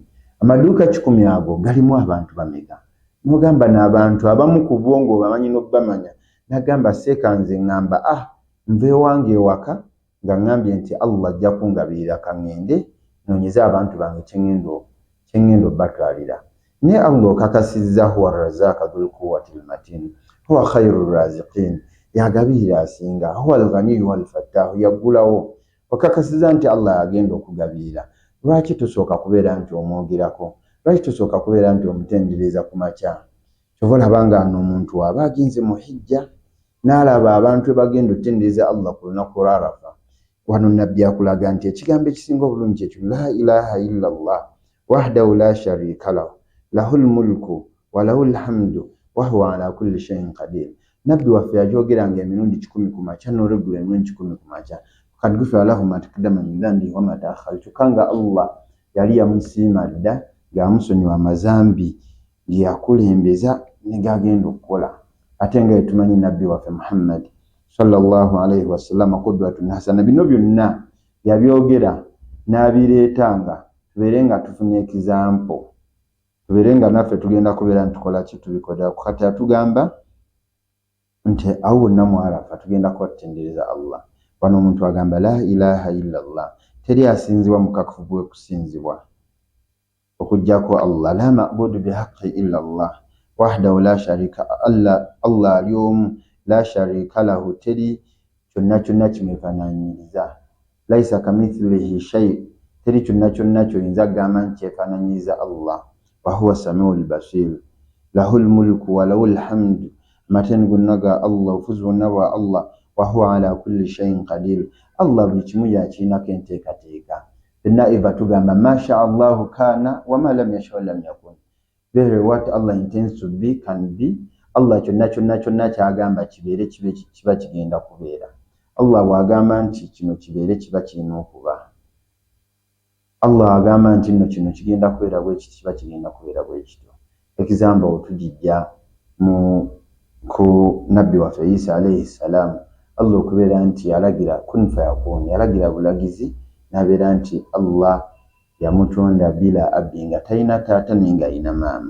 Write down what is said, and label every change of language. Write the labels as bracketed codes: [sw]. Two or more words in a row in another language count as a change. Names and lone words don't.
[lg] Amaduuka 10 ago galimu abantu bameka? Nogamba n'abantu abamu ku bo ng'obamanyi n'obbamanya, nagamba seekanze ngamba nve wange ewaka nga ngambye nti Allah ajja kungabirira kangende noonyeze abantu bange kyengendo batwalira. Ne Allah okakasizza [ar] هو الرزاق ذو القوة المتين هو خير الرازقين, [lg] yagabirira asinga, [ar] هو الغني والفتاح, [lg] yaggulawo okakasizza nti Allah agenda okugabirira. Lwaki tusooka kubeera nti omwogerako? Lwaki tusooka kubeera nti omutendereza ku makya? Kyova olabanga omuntu aba agenze mu hijja n'alaba abantu bagenda otendereza Allah ku lunaku lwa Arafa, wano nabbi akulaga nti ekigambo ekisinga obulungi ekyo [ar] لا إله إلا الله وحده لا شريك له له الملك وله الحمد وهو على كل شيء قدير. [lg] Nabbi waffe yajogeranga emirundi 10 ku makya n'olweggulo emirundi 10 ku makya. [ar] قد غفر له ما تقدم من ذنبه وما تأخر, [lg] kanga Allah yali yamusiima dda ng'amusonyiwa amazambi ge yakulembeza ne gagenda okukola. Ate nga tumanyi nabbi waffe Muhammad [ar] صلى الله عليه وسلم قدوة حسنة, [lg] bino byonna yabyogera n'abireetanga tubeere nga tufunye ekizampo, tubeere nga naffe tugenda kubeera ntukola ki tubikola. Kati atugamba nti awo namu Arafa tugenda kwatendereza Allah. Wano omuntu agamba [ar] لا إله إلا الله, [lg] teri asinzibwa mukakufu bwe kusinzibwa okujjako Allah, [ar] لا معبود بحق إلا الله وحده لا شريك الله [lg] aliomu [ar] لا شريك له, [lg] teri kyonna kyonna kimwefaananyiriza, [ar] ليس كمثله شيء, [lg] teri kyonna kyonna kyoyinza gamba nti kyefaananyiriza Allah. [ar] وهو السميع البصير له الملك وله الحمد, [lg] amateni gonna ga Allah, obufuzi bwonna bwa Allah. [ar] وهو على كل شيء قدير, [lg] Allah buli kimu yakirinako enteekateeka. Fenna eva tugamba [ar] ما شاء الله كان وما لم يشأ لم يكن, [en] very what Allah intends to be can be. [lg] Allah kyonna kyonna kyonna kyagamba kibeere kiba kigenda kubeera. Allah bw'agamba nti kino kibeere kiba kirina okuba. Allah agamba nti nno kino kigenda kubeera bwe kiti kiba kigenda kubeera bwe kityo. Example tujijja ku nabbi waffe Isa [ar] عليه السلام, [lg] Allah okubeera nti yalagira [ar] كن فيكون, [lg] yalagira bulagizi nabeera nti Allah yamutonda [ar] بلا أب, [lg] nga talina taata nenga alina maama.